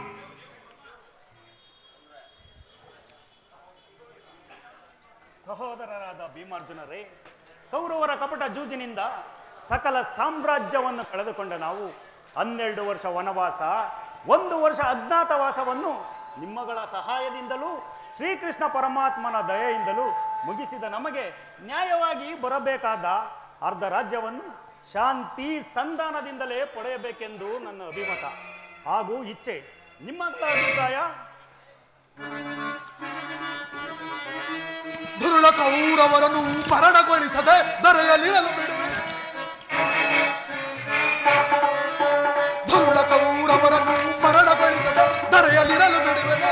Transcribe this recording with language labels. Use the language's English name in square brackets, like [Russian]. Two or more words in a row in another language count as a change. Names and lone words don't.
[Kannada] ಸಹೋದರರಾದ ಭೀಮಾರ್ಜುನರೇ, ಕೌರವರ ಕಪಟ ಜೂಜಿನಿಂದ ಸಕಲ ಸಾಮ್ರಾಜ್ಯವನ್ನು ಕಳೆದುಕೊಂಡ ನಾವು 12 ವರ್ಷ ವನವಾಸ, 1 ವರ್ಷ ಅಜ್ಞಾತವಾಸವನ್ನು ನಿಮ್ಮಗಳ ಸಹಾಯದಿಂದಲೂ ಶ್ರೀಕೃಷ್ಣ ಪರಮಾತ್ಮನ ದಯೆಯಿಂದಲೂ ಮುಗಿಸಿದ ನಮಗೆ ನ್ಯಾಯವಾಗಿ ಬರಬೇಕಾದ ಅರ್ಧ ರಾಜ್ಯವನ್ನು ಶಾಂತಿ ಸಂಧಾನದಿಂದಲೇ ಪಡೆಯಬೇಕೆಂದು ನನ್ನ ಅಭಿಮತ ಹಾಗೂ ಇಚ್ಛೆ. ನಿಮ್ಮಗಳ ಅಭಿಪ್ರಾಯ? ದುರುಳ ಕೌರವರನ್ನು ಮರಣಗೊಳಿಸದೆ ದರೆಯಲಿರಲು ಬಿಡುವೆ. ದುರುಳ ಕೌರವರನ್ನು ಮರಣಗೊಳಿಸದೆ ದರೆಯಲಿರಲು ಬಿಡುವೆನೆ.